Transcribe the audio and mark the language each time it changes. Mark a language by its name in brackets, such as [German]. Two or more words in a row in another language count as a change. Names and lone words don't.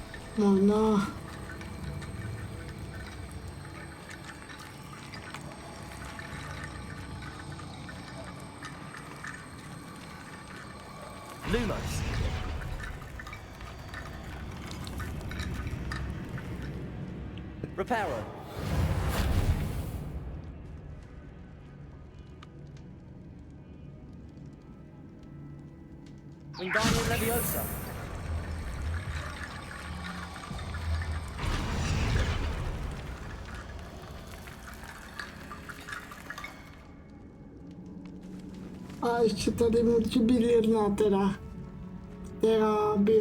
[Czech] Možná. Lumos. Reparo. Wingardium Leviosa. A ještě tady musí být jedna teda, která by...